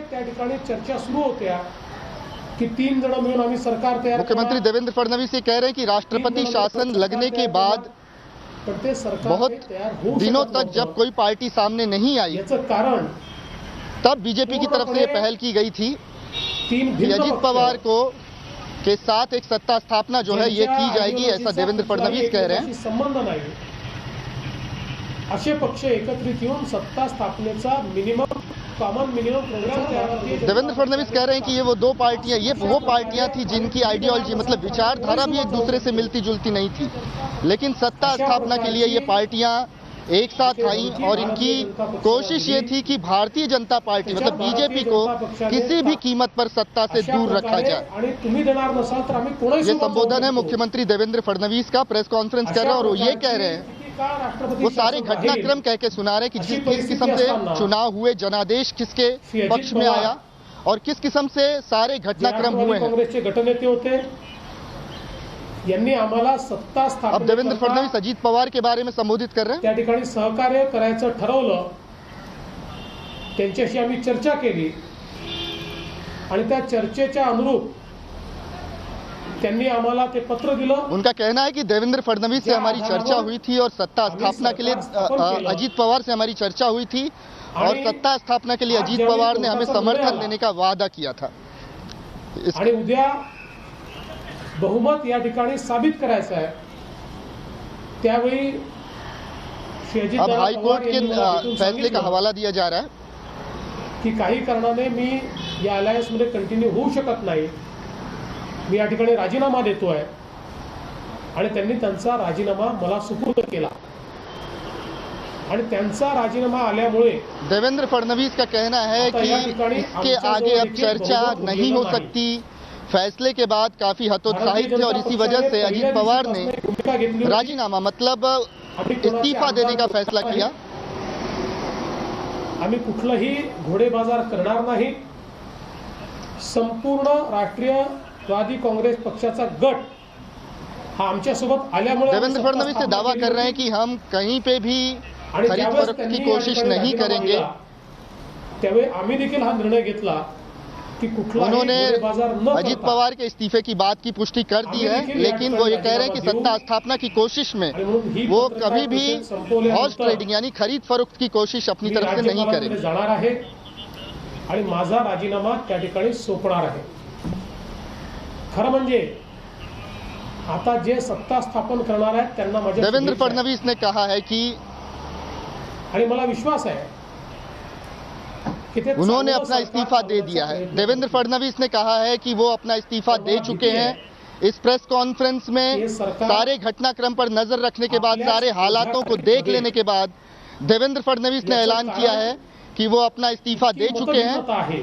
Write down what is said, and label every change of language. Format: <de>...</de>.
<mr>त्या ठिकाणी चर्चा सुरू होत्या की 3 जण मिळून आम्ही सरकार तयार।</mr> <hi>मुख्यमंत्री देवेंद्र फडणवीस ये कह रहे हैं कि राष्ट्रपति शासन लगने के बाद बहुत दिनों तक जब कोई पार्टी सामने नहीं आई</hi> <mr>कारण</mr> <hi>तब बीजेपी की तरफ से ये पहल की गई थी कि अजित पवार को के साथ एक सत्ता स्थापना जो है ये की जाएगी, ऐसा देवेंद्र फडणवीस कह रहे हैं।</hi> <mr>संबंध नाही असे पक्ष एकत्रित येऊन सत्ता स्थापनेचा कॉमन मिनिमम प्रोग्राम तयार करते।</mr> <hi>देवेंद्र फडणवीस कह रहे हैं कि ये वो दो पार्टियां, ये वो पार्टियां थी जिनकी आइडियोलॉजी मतलब विचारधारा भी एक दूसरे से मिलती जुलती नहीं थी, लेकिन सत्ता स्थापना के लिए ये पार्टियां एक साथ आई और इनकी कोशिश ये थी कि भारतीय जनता पार्टी मतलब बीजेपी को किसी भी कीमत पर सत्ता से दूर रखा जाए।</hi> <mr>आणि तुम्ही देणार नसाल तर आम्ही कोणाशी</mr> <hi>ये संबोधन है मुख्यमंत्री देवेंद्र फडणवीस का, प्रेस कॉन्फ्रेंस कर रहे हैं और वो ये कह रहे हैं, वो सारे घटनाक्रम कह के सुना रहे हैं कि किस किस्म से चुनाव हुए, जनादेश किसके पक्ष में आया और किस किस्म से सारे घटनाक्रम हुए हैं।</hi> <mr>काँग्रेसचे गटनेते होते, यांनी आम्हाला सत्ता</mr> <hi>अब</hi> <mr>स्थापन</mr> <hi>देवेंद्र फडणवीस अजित पवार के बारे में संबोधित कर रहे हैं।</hi> <mr>त्या ठिकाणी सहकार्य करायचं ठरवलं, त्यांच्याशी आम्ही चर्चा केली आणि त्या चर्चेच्या अनुरूप त्यांनी आम्हाला ते पत्र दिलं।</mr> <hi>उनका कहना है कि देवेंद्र फडणवीस से हमारी चर्चा हुई थी और सत्ता स्थापना के लिए अजित पवार से हमारी चर्चा हुई थी और सत्ता स्थापना के लिए अजित पवार ने हमें समर्थन देने का वादा किया था।</hi> <mr>आणि उद्या बहुमत या ठिकाणी साबित करायचं आहे, त्यावेळी</mr> <hi>अब हाईकोर्ट के फैसले का हवाला दिया जा रहा है</hi> <mr>की काही कारणाने मी या अलायन्स मध्ये कंटिन्यू होऊ शकत नाही, मी या ठिकाणी राजीनामा देतोय आणि त्यांनी त्यांचा राजीनामा मला सुपूर्द केला आणि त्यांचा राजीनामा आल्यामुळे</mr> <hi>देवेंद्र फडणवीस का कहना है कि इसके आगे अब चर्चा नहीं हो सकती। फैसले के बाद काफी हतोत्साहित थे और इसी वजह से अजित पवार ने राजीनामा मतलब इस्तीफा देने का फैसला किया।</hi> <mr>आम्ही कुठलाही घोडेबाजार करणार नाही, संपूर्ण राष्ट्रीयवादी काँग्रेस पक्षाचा गट हा आमच्या सोबत आल्यामुळे</mr> <hi>देवेंद्र फडणवीस से दावा कर रहे हैं कि हम कहीं पे भी खरीद फरोख्त की कोशिश नहीं करेंगे।</hi> <mr>त्यावेळी आम्ही देखील हा निर्णय घेतला कि</mr> <hi>उन्होंने अजित पवार के इस्तीफे की बात की पुष्टि कर दी है, लेकिन वो ये कह रहे हैं कि सत्ता स्थापना की कोशिश में वो कभी भी हॉर्स ट्रेडिंग यानी खरीद फरोख्त की कोशिश अपनी तरफ से नहीं करेंगे।</hi> <mr>जाणार आहे आणि माझा राजीनामा त्या ठिकाणी सोपणार आहे। खरं म्हणजे आता जे सत्ता स्थापन करणार आहेत त्यांना माझ्या</mr> <hi>देवेंद्र फडणवीस ने कहा है कि</hi> <mr>आणि मला विश्वास आहे</mr> <hi>उन्होंने अपना इस्तीफा दे दिया है। देवेंद्र फडणवीस ने कहा है कि वो अपना इस्तीफा दे चुके हैं। इस प्रेस कॉन्फ्रेंस में सारे घटनाक्रम पर नजर रखने के बाद, सारे हालातों को देख लेने के बाद देवेंद्र फडणवीस ने ऐलान किया है कि वो अपना इस्तीफा दे चुके हैं।</hi>